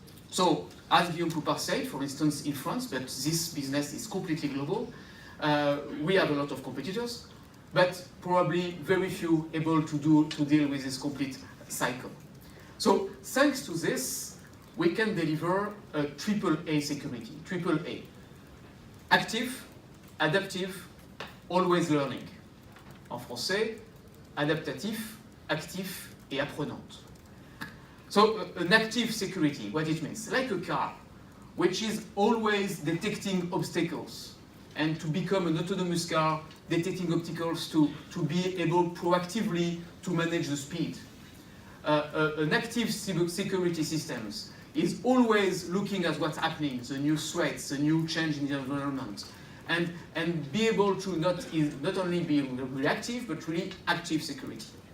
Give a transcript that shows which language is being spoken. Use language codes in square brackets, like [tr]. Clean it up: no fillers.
[en] So, as Guillaume Poupard said, for instance, in France, but this business is completely global, we have a lot of competitors, but probably very few able to deal with this complete cycle. So, thanks to this, we can deliver a AAA security, AAA. Active, adaptive, always learning. [fr] En français, adaptatif, actif et apprenante. [en] So an active security, what it means, like a car, which is always detecting obstacles, and to become an autonomous car, detecting obstacles to be able proactively to manage the speed. An active security systems is always looking at what's happening, the new threats, the new change in the environment, and be able to not only be reactive, but really active security.